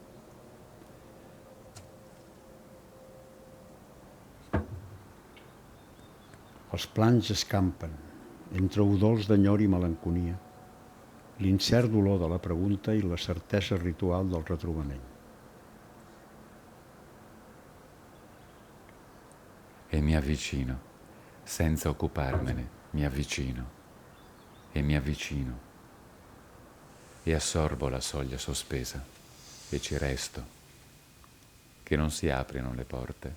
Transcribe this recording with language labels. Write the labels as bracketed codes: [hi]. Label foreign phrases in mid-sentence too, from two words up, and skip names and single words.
[ca] Els plans escampen, entre udols d'enyor i melanconia, l'incert dolor de la pregunta i la certesa ritual del retrobament. [it] E mi avvicino, senza occuparmene, mi avvicino, e mi avvicino, e assorbo la soglia sospesa, e ci resto, che non si aprino le porte.